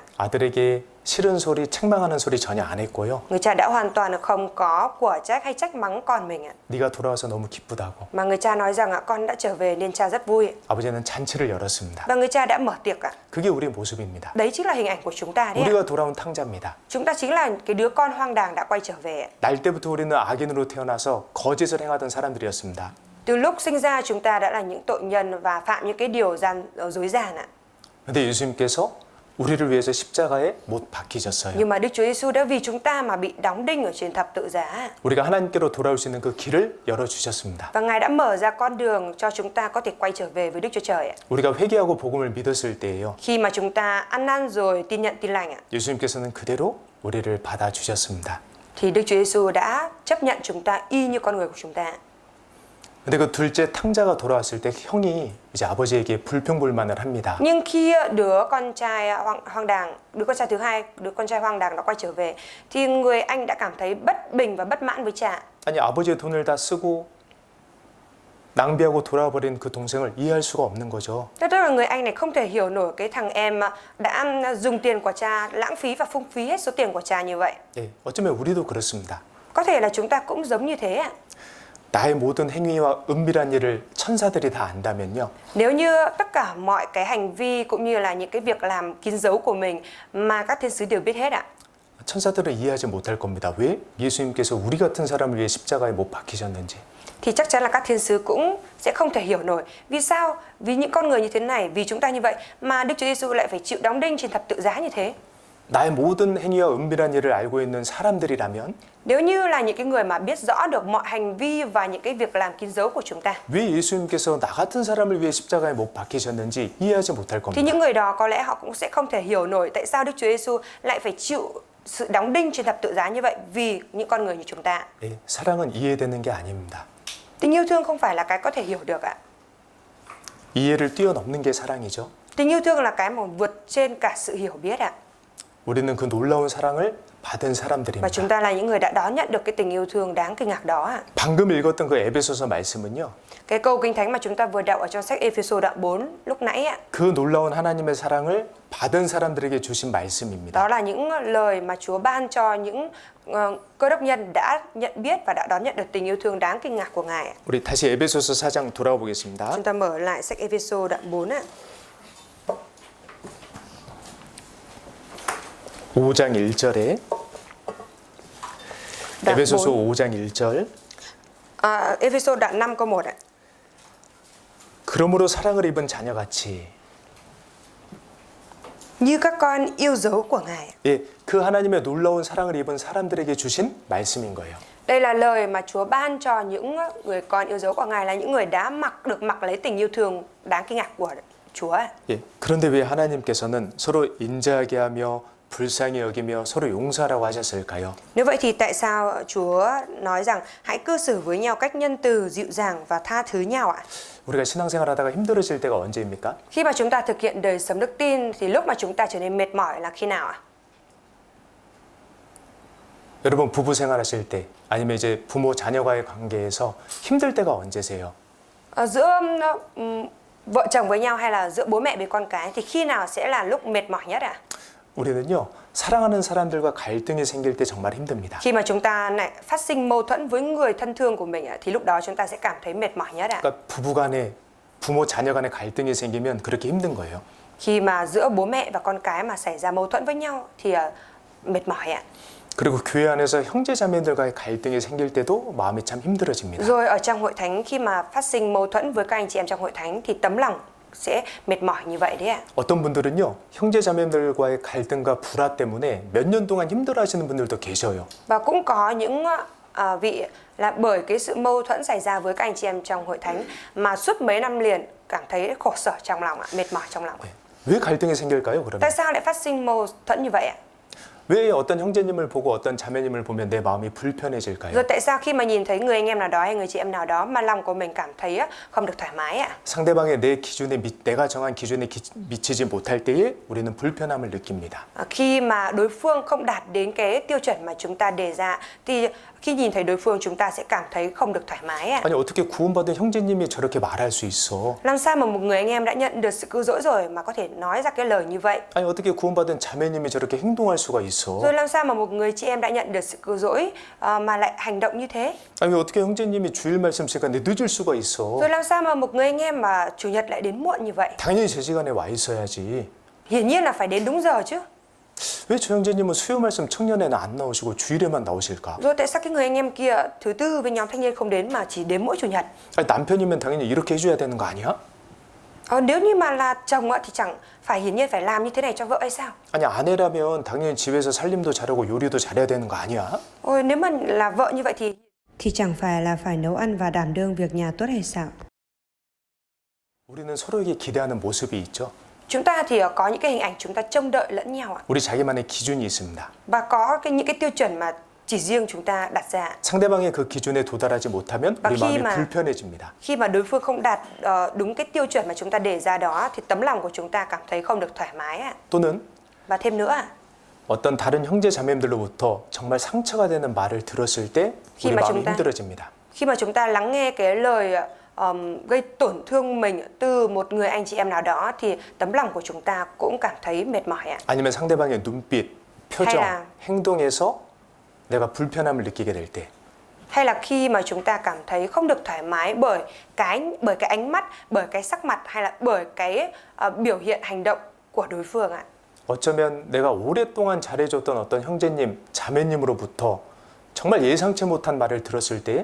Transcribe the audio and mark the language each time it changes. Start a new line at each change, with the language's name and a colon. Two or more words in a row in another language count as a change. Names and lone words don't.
Korean: 아들에게 싫은 소리, 책망하는 소리 전혀 안 했고요.
Vietnamese: Người cha đã hoàn toàn không có của trách hay trách mắng con mình ạ.
Korean: 네가 돌아와서 너무 기쁘다고.
Vietnamese: Mà người cha nói rằng con đã trở về nên cha rất vui.
Korean: 아버지는 잔치를 열었습니다.
Vietnamese: Và người cha đã mở tiệc ạ.
Korean: 그게 우리의 모습입니다.
Vietnamese: Đấy chính là hình ảnh của chúng ta đấy ạ.
Korean: 우리가 돌아온 탕자입니다.
Vietnamese: Chúng ta chính là cái đứa con hoang đàng đã quay trở về ạ.
Korean: 날 때부터 우리는 악인으로 태어나서 거짓을 행하던 사람들이었습니다.
Vietnamese: Từ lúc sinh ra chúng ta đã là những tội nhân và phạm những cái điều dối gian ạ.
Korean: 근데 예수님께서 우리를 위해서 십자가에 못 박히셨어요.
Vietnamese: Nhưng mà Đức Chúa Giêsu đã vì chúng ta mà bị đóng đinh ở trên thập tự giá.
Korean: 우리가 하나님께로 돌아올 수 있는 그 길을 열어 주셨습니다.
Vietnamese: Và Ngài đã mở ra con đường cho chúng ta có thể quay trở về với Đức Chúa Trời ạ.
Korean: 우리가 회개하고 복음을 믿었을 때에요.
Vietnamese: Khi mà chúng ta ăn năn rồi tin nhận tin lành ạ,
Korean: 예수님께서는 그대로 우리를 받아 주셨습니다.
Vietnamese: thì Đức Chúa Giêsu đã chấp nhận chúng ta y như con người của chúng ta.
Korean: 근데 그 둘째 탕자가 돌아왔을 때 형이 이제 아버지에게 불평불만을 합니다.
Vietnamese: Nhưng khi đứa con trai hoang đàng, đứa con trai thứ hai, đứa con trai hoang đàng đã quay trở về thì người anh đã cảm thấy bất bình và bất mãn với cha.
Korean: 아니 아버지의 돈을 다 쓰고 낭비하고 돌아버린 그 동생을 이해할 수가 없는 거죠.
Vietnamese: Tức là người anh này không thể hiểu nổi cái thằng em đã dùng tiền của cha, lãng phí và phung phí hết số tiền của cha như vậy.
Korean: 예, 어쩌면 우리도 그렇습니다.
Vietnamese: Có thể là chúng ta cũng giống như thế ạ.
Korean: 나의 모든 행위와 은밀한 일을 천사들이 다 안다면요.
Vietnamese: Nếu như tất cả mọi cái hành vi cũng như là những cái việc làm kín dấu của mình mà các thiên sứ đều biết hết ạ.
Korean: 천사들은 이해하지 못할 겁니다. 왜 예수님께서 우리 같은 사람을 위해 십자가에 못 박히셨는지.
Vietnamese: Thì chắc chắn là các thiên sứ cũng sẽ không thể hiểu nổi vì sao, vì những con người như thế này, vì chúng ta như vậy mà Đức Chúa Giêsu lại phải chịu đóng đinh trên thập tự giá như thế.
Korean: 나의 모든 행위와 은밀한 일을 알고 있는 사람들이라면
Vietnamese: Nếu như là những cái người mà biết rõ được mọi hành vi và những cái việc làm kín dấu của chúng ta,
Korean: 왜 예수님께서 나 같은 사람을 위해 십자가에 못 박히셨는지 이해하지 못할
Vietnamese: thì
Korean: 겁니다.
Vietnamese: những người đó có lẽ họ cũng sẽ không thể hiểu nổi tại sao Đức Chúa Giêsu lại phải chịu sự đóng đinh trên thập tự giá như vậy vì những con người như chúng ta.
Korean: 예, 사랑은 이해되는 게 아닙니다.
Vietnamese: Tình yêu thương không phải là cái có thể hiểu được ạ.
Korean: 이해를 뛰어넘는 게 사랑이죠.
Vietnamese: Tình yêu thương là cái mà vượt trên cả sự hiểu biết ạ.
Korean: 우리는 그 놀라운 사랑을 받은
Vietnamese: Và
Korean: 사람들입니다.
Vietnamese: chúng ta là những người đã đón nhận được cái tình yêu thương đáng kinh ngạc đó ạ.
Korean: 방금 읽었던 그 에베소서 말씀은요.
Vietnamese: Cái câu Kinh Thánh mà chúng ta vừa đọc ở trong sách Ê-phê-sô đoạn 4 lúc nãy ạ,
Korean: 그 놀라운 하나님의 사랑을 받은 사람들에게 주신 말씀입니다.
Vietnamese: đó là những lời mà Chúa ban cho những cơ đốc nhân đã nhận biết và đã đón nhận được tình yêu thương đáng kinh ngạc của Ngài ạ.
Korean: 우리 다시 에베소서 4장 돌아와 보겠습니다.
Vietnamese: Chúng ta mở lại sách Ê-phê-sô đoạn 4 ạ.
Korean: 5장 1절에
Vietnamese: Đoạn
Korean: 에베소서
Vietnamese: 4.
Korean: 5장 1절
Vietnamese: Ê-phê-sô đoạn 5 câu 1 ạ.
Korean: 그러므로 사랑을 입은 자녀같이
Vietnamese: Như các con yêu dấu của Ngài.
Korean: 예, 그 하나님의 놀라운 사랑을 입은 사람들에게 주신 말씀인 거예요.
Vietnamese: Đây là lời mà Chúa ban cho những người con yêu dấu của Ngài, là những người đã được mặc lấy tình yêu thương đáng kinh ngạc của Chúa.
Korean: 예, 그런데 왜 하나님께서는 서로 인자하게 하며 불쌍히 여기며 서로 용서하라고 하셨을까요?
Vietnamese: Nếu vậy thì tại sao Chúa nói rằng hãy cư xử với nhau cách nhân từ, dịu dàng và tha thứ nhau ạ?
Korean: 우리가 신앙생활 하다가 힘들어질 때가 언제입니까?
Vietnamese: Khi mà chúng ta thực hiện đời sống đức tin thì lúc mà chúng ta trở nên mệt mỏi là khi nào ạ?
Korean: 여러분 부부 생활하실 때 아니면 이제 부모 자녀와의 관계에서 힘들 때가 언제세요?
Vietnamese: Giữa vợ chồng với nhau hay là giữa bố mẹ với con cái thì khi nào sẽ là lúc mệt mỏi nhất ạ?
Korean: 우리는요 사랑하는 사람들과 갈등이 생길 때 정말 힘듭니다.
Vietnamese: Khi mà chúng ta lại phát sinh mâu thuẫn với người thân thương của mình thì lúc đó chúng ta sẽ cảm thấy mệt mỏi nhất ạ.
Korean: 그러니까 부부간에 부모 자녀간에 갈등이 생기면 그렇게 힘든 거예요.
Vietnamese: Khi mà giữa bố mẹ và con cái mà xảy ra mâu thuẫn với nhau thì mệt mỏi ạ.
Korean: 그리고 교회 안에서 형제자매들과의 갈등이 생길 때도 마음이 참 힘들어집니다.
Vietnamese: Rồi ở trong hội thánh khi mà phát sinh mâu thuẫn với các anh chị em trong hội thánh thì tấm lòng sẽ mệt mỏi như vậy đấy ạ.
Korean: 어떤 분들은요 형제자매들과의 갈등과 불화 때문에 몇 년 동안 힘들어하시는 분들도 계셔요.
Vietnamese: Và cũng có những vị là bởi cái sự mâu thuẫn xảy ra với các anh chị em trong hội thánh mà suốt mấy năm liền cảm thấy khổ sở trong lòng ạ, mệt mỏi trong lòng ạ.
Korean: 왜 갈등이 생길까요? 그러면
Vietnamese: Tại sao lại phát sinh mâu thuẫn như vậy ạ?
Korean: 왜 어떤 형제님을 보고 어떤 자매님을 보면 내 마음이 불편해질까요?
Vietnamese: Rồi tại sao khi mà nhìn thấy người anh em nào đó hay người chị em nào đó mà lòng của mình cảm thấy không được thoải mái ạ?
Korean: 상대방의 내 기준에 내가 정한 기준에 미치지 못할 때에 우리는 불편함을 느낍니다.
Vietnamese: Khi mà đối phương không đạt đến cái tiêu chuẩn mà chúng ta đề ra thì khi nhìn thấy đối phương chúng ta sẽ cảm thấy không được thoải mái ạ.
Korean: 아니 어떻게 구원받은 형제님이 저렇게 말할 수 있어?
Vietnamese: Làm sao mà một người anh em đã nhận được sự cứu rỗi rồi mà có thể nói ra cái lời như vậy?
Korean: 아니 어떻게 구원받은 자매님이 저렇게 행동할 수가 있어?
Vietnamese: Rồi làm sao mà một người chị em đã nhận được sự cứu rỗi mà lại hành động như thế?
Korean: 아니 어떻게 형제님이 주일 말씀 시간에 늦을 수가 있어?
Vietnamese: Rồi làm sao mà một người anh em mà chủ nhật lại đến muộn như vậy?
Korean: 당연히 제 시간에 와 있어야지.
Vietnamese: Hiển nhiên là phải đến đúng giờ chứ.
Korean: 왜 저 형제님은 수요 말씀 청년회는 안 나오시고 주일에만 나오실까?
Vietnamese: Rồi tại sao cái người anh em kia thứ tư với nhóm thanh niên không đến mà chỉ đến mỗi chủ nhật?
Korean: 아니, 남편이면 당연히 이렇게 해줘야 되는 거 아니야?
Vietnamese: Nếu như mà là chồng thì chẳng phải hiển nhiên phải làm như thế này cho vợ hay sao?
Korean: 아니 아내라면 당연히 집에서 살림도 잘하고 요리도 잘해야 되는 거 아니야?
Vietnamese: Nếu mà là vợ như vậy thì chẳng phải là phải nấu ăn và đảm đương việc nhà tốt hay sao?
Korean: 우리는 서로에게 기대하는 모습이 있죠.
Vietnamese: Chúng ta thì có những cái hình ảnh chúng ta trông đợi lẫn nhau ạ.
Korean: 우리 자기만의 기준이 있습니다.
Vietnamese: Và có những cái tiêu chuẩn mà chỉ riêng chúng ta đặt ra.
Korean: 상대방의 그 기준에 도달하지 못하면 우리 마음이 불편해집니다.
Vietnamese: Khi mà đối phương không đạt đúng cái tiêu chuẩn mà chúng ta đề ra đó thì tấm lòng của chúng ta cảm thấy không được thoải mái ạ.
Korean: 또는
Vietnamese: Và thêm nữa
Korean: 어떤 다른 형제 자매들로부터 정말 상처가 되는 말을 들었을 때 우리 마음이 힘들어집니다.
Vietnamese: Khi mà chúng ta lắng nghe cái lời gây tổn thương mình từ một người anh chị em nào đó thì tấm lòng của chúng ta cũng cảm thấy mệt mỏi ạ.
Korean: 아니면 상대방의 눈빛, 표정, 행동에서 내가 불편함을 느끼게 될 때.
Vietnamese: Hay là khi mà chúng ta cảm thấy không được thoải mái bởi cái ánh mắt, bởi cái sắc mặt hay là bởi cái biểu hiện hành động của đối phương ạ.
Korean: 어쩌면 내가 오랫동안 잘해줬던 어떤 형제님, 자매님으로부터 정말 예상치 못한 말을 들었을 때